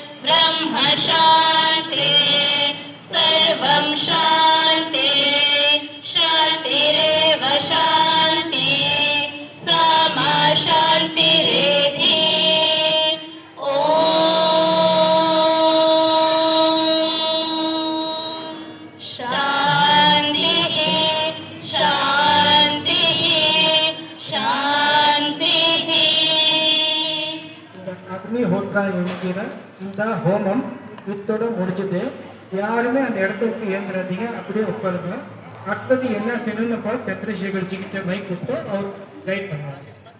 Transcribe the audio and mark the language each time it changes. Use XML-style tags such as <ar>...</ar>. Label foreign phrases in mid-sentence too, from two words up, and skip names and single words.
<sa>ब्रह्म शान्तिः सर्वं शान्ति शान्तिरेव शान्ति समा शान्तिरेधि ॐ शान्तिः शान्तिः शान्तिः.</sa> <ta>இந்த அக்னி ஹோத்ரா என்கிற இந்த ஹோமம் இத்தோட முடிஞ்சது. யாருமே அந்த இடத்துக்கு இயங்குறாதீங்க, அப்படியே உட்காருங்க. அடுத்தது என்ன செய்யணும்னு சந்திரசேகர் ஜிக்கிட்ட மைக் கொடுத்து அவர் கைட் பண்ணுவாங்க.</ta>